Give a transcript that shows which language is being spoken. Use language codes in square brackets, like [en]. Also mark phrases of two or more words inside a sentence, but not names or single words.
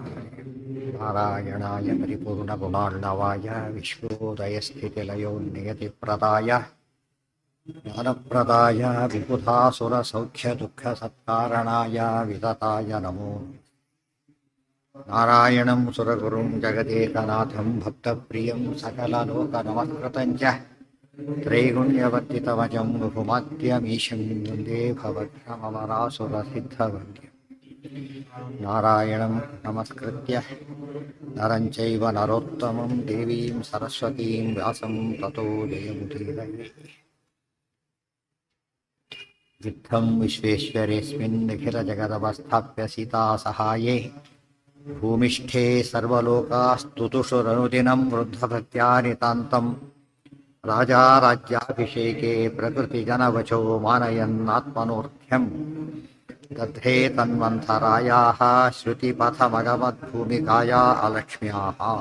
[sa] ನಾರಾಯಣಾಯ ಪರಿಪೂರ್ಣಗುಣಾರ್ಣವಾಯ ವಿಶ್ವೋದಯಸ್ಥಿತಿಲಯೋ ನಿಯತಿಪ್ರದಾಯ ಜ್ಞಾನಪ್ರದಾಯ ವಿಬುಧಾಸುರಸೌಖ್ಯದುಃಖಸತ್ಕಾರಣಾಯ ವಿತತಾಯ ನಮೋ. ನಾರಾಯಣಂ ಸುರಗುರುಂ ಜಗದೇಕನಾಥಂ ಭಕ್ತಪ್ರಿಯಂ ಸಕಲಲೋಕನಮಸ್ಕೃತಂ ಚ ತ್ರೈಗುಣ್ಯವರ್ತಿತಮಜಂ ಬಹುಮಾದ್ಯಮೀಶಂ ವಂದೇ ಭವಕ್ಷಮರಾಸುರಸಿದ್ಧವಂದ್ಯಂ. ನಾರಾಯಣಂ ನಮಸ್ಕೃತ್ಯ ನರಂ ಚೈವ ನರೋತ್ತಮಂ ದೇವೀಂ ಸರಸ್ವತೀಂ ವ್ಯಾಸಂ ತತೋ ಜಯಮುದೀರಯೇ. ಇತ್ತಂ ವಿಶ್ವೇಶ್ವರೇಸ್ಮಿನ್ ನಿಖಿಲಜಗದವಸ್ಥಾಪ್ಯ ಸೀತಾಸಹಾಯೇ ಭೂಮಿಷ್ಠೇ ಸರ್ವಲೋಕಾಸ್ತುತುಷುರನುದಿನಂ ವೃದ್ಧಭಕ್ತ್ಯಾ ನಿತಾಂತಂ ರಾಜಾ ರಾಜ್ಯಾಭಿಷೇಕೆ ಪ್ರಕೃತಿಜನವಚೋ ಮಾನಯನ್ನಾತ್ಮನೋರ್ಥ್ಯಂ ತಥೇ ತನ್ವಂತರಾಯಾಃ ಶ್ರುತಿಪಥಮಗಮದ್ಭೂಮಿಕಾಯಾ ಅಲಕ್ಷ್ಮ್ಯಾಃ.